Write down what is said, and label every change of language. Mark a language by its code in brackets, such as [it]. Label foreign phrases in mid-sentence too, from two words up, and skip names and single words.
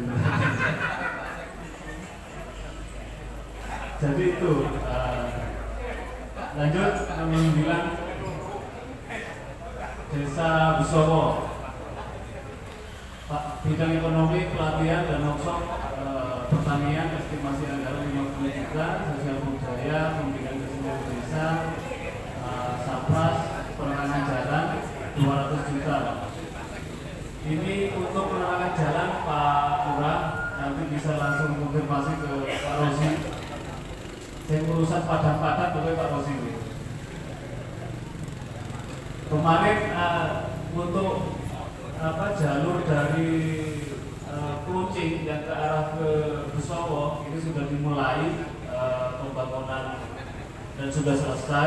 [id] Jadi itu lanjut nomor 9 Desa Busowo. Pak, bidang ekonomi, pelatihan dan workshop pertanian estimasi anggaran 50 juta, sosial budaya, pembinaan kesenian desa, sapras, penerangan jalan 200 juta. Ini untuk penerangan jalan Pak Lurah, nanti bisa langsung konfirmasi ke Pak Rosi. Yang urusan padang-padang boleh Pak Rosi. Kemarin untuk jalur dari Kucing yang ke arah ke Busowo ini sudah dimulai pembangunan dan sudah selesai.